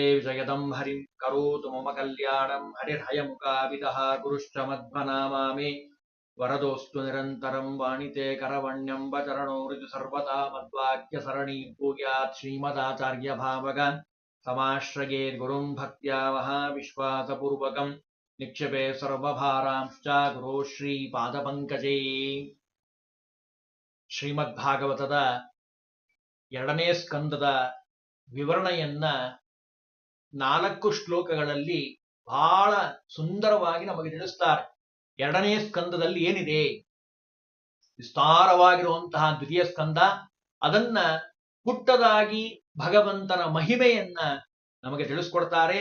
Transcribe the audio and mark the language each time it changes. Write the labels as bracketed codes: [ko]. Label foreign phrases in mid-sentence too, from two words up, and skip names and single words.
[sa] विजयदं हरिं करोतु मम कल्याणं हरिर्हयमुखाविदः गुरुश्च मध्वनामा मे वरदोऽस्तु निरन्तरं वाणिते करवण्यम्बचरणो हृदि सर्वदा मद्वाक्यसरणी भूयात् श्रीमदाचार्यभावग समाश्रयेद्गुरुं भक्त्या महाविश्वासपूर्वकं निक्षेपे सर्वभारांश्च गुरो ಶ್ರೀಪಾದಪಂಕಜೇ. [kn] ಶ್ರೀಮದ್ಭಾಗವತದ 2ನೇ ಸ್ಕಂದದ ವಿವರಣೆಯನ್ನ 4 ಶ್ಲೋಕಗಳಲ್ಲಿ ಬಹಳ ಸುಂದರವಾಗಿ ನಮಗೆ ತಿಳಿಸ್ತಾರೆ. 2ನೇ ಸ್ಕಂದದಲ್ಲಿ ಏನಿದೆ, ವಿಸ್ತಾರವಾಗಿರುವಂತಹ ದ್ವಿತೀಯ ಸ್ಕಂದ, ಅದನ್ನ ಪುಟ್ಟದಾಗಿ ಭಗವಂತನ ಮಹಿಮೆಯನ್ನ ನಮಗೆ ತಿಳಿಸ್ಕೊಡ್ತಾರೆ.